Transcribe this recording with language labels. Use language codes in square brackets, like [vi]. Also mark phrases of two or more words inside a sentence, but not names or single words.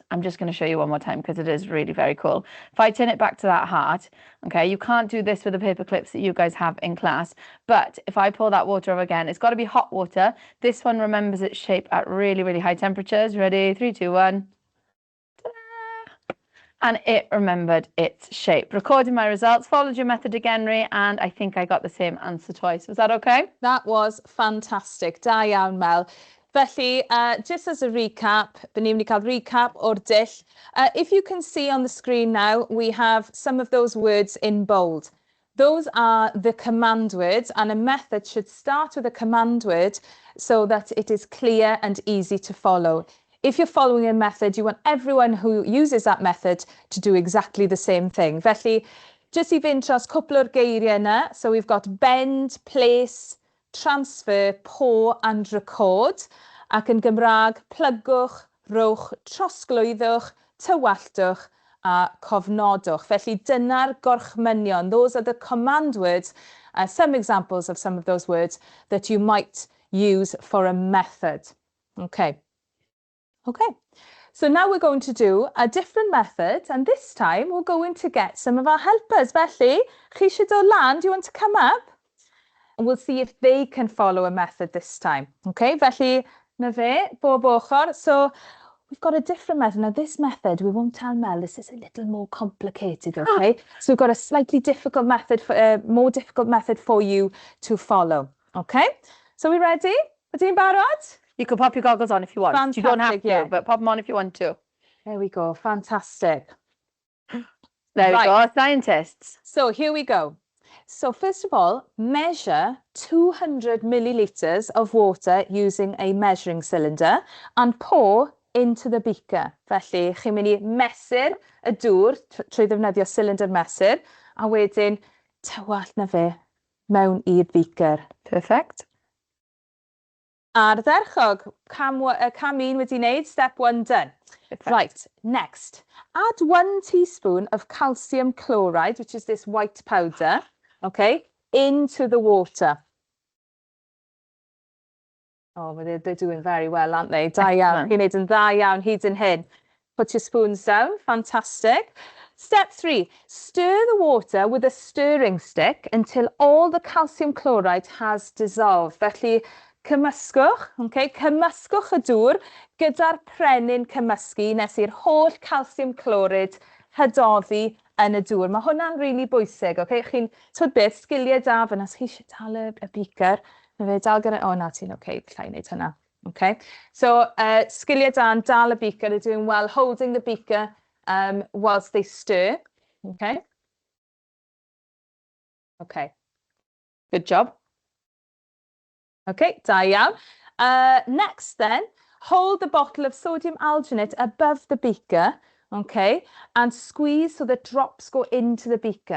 [en] I'm just going to show you one more time because it is really very cool. If I turn it back to that heart, okay, you can't do this with the paper clips that you guys have in class, but if I pour that water over again, it's got to be hot water. This one remembers its shape at really, really high temperatures. Ready? 3, 2, 1. Ta-da! And it remembered its shape. Recorded my results, followed your method again, Rhi, and I think I got the same answer twice. Was that okay? That was fantastic. [cy] Da iawn, Mel. Felly, [en] just as a recap, [cy] bydd ni'n mynd i cael recap o'r dull. [en] If you can see on the screen now, we have some of those words in bold. Those are the command words, and a method should start with a command word so that it is clear and easy to follow. If you're following a method, you want everyone who uses that method to do exactly the same thing. [cy] Felly, just i fynd dros cwpl o'r geiriau yna. [en] So we've got bend, place, transfer, pour and record. [cy] Ac yn Gymraeg, plygwch, rowch, trosglwyddwch, tywalltwch a cofnodwch. Felly dyna'r gorchmynion. [en] Those are the command words, some examples of some of those words that you might use for a method. Okay. Okay. So now we're going to do a different method, and this time we're going to get some of our helpers. [cy] Felly, chi eisiau dod lan? [en] Do you want to come up? And we'll see if they can follow a method this time. [cy] Okay, felly, na fe, bob ochr. [en] So we've got a different method. Now this method, we won't tell Mel, this is a little more complicated, okay? So we've got a slightly difficult method, more difficult method for you to follow, okay? So we ready? [cy] Ydyn ni'n barod? [en] You can pop your goggles on if you want. Fantastic, you don't have to, yeah. but pop them on if you want to. There we go, fantastic. There we go, scientists. So here we go. So first of all, measure 200 millilitres of water using a measuring cylinder and pour into the beaker. [cy] Felly, chi'n mynd i mesur y dŵr trwy ddefnyddio cylinder mesur, a wedyn tywall na fe mewn i'r beaker. [en] Perfect. [cy] Ardderchog, cam 1 wedi wneud, [en] step 1 done. Perfect. Right, next, add 1 teaspoon of calcium chloride, which is this white powder, okay, into the water. Oh, well, they're doing very well, aren't they? [cy] Da iawn, chi'n neud yn dda iawn, hyd yn hyn. [en] Put your spoons down, fantastic. Step 3, stir the water with a stirring stick until all the calcium chloride has dissolved. [cy] Felly, cymysgwch, okay? Cymysgwch y dŵr gyda'r prenin cymysgu nes i'r holl [en] calcium chloride [cy] hydoddi yn y dŵr. Mae hwnna'n rili bwysig, okay? Chi'n twyd beth, sgiliau da fyna, chi eisiau dal y beaker, na fe dal gyda, o na ti'n okay, llai wneud hynna, okay? So, sgiliau da yn dal y beaker, [en] they're doing well, holding the beaker whilst they stir, okay? Okay. Good job. [cy] Okay, da iawn. [en] Next then, hold the bottle of sodium alginate above the beaker, okay, and squeeze so the drops go into the beaker.